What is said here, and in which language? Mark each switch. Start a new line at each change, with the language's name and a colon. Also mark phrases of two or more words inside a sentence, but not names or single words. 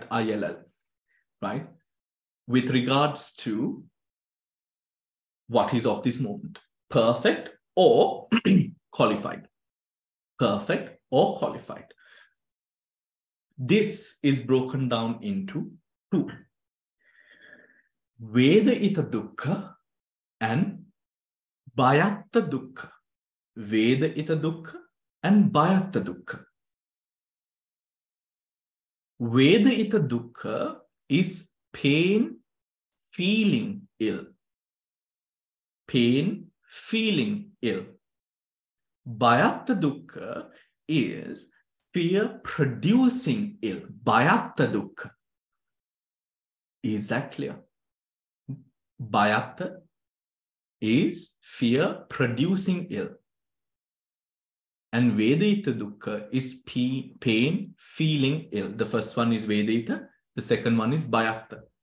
English: ILL, right? With regards to what is of this moment, perfect or qualified, perfect or qualified. This is broken down into two.
Pali: Vedita dukkha and bhayatta dukkha. Vedita dukkha and bhayatta dukkha. Vedita dukkha
English: is pain, feeling ill. Pain, feeling ill.
Pali: Bhayatta dukkha
English: is fear producing ill.
Pali: Bhayatta dukkha.
English: Is that clear? Bhayatta is fear producing ill. And
Pali: Vedita dukkha
English: is pain, feeling ill. The first one is Vedita, the second one is Bhayatta.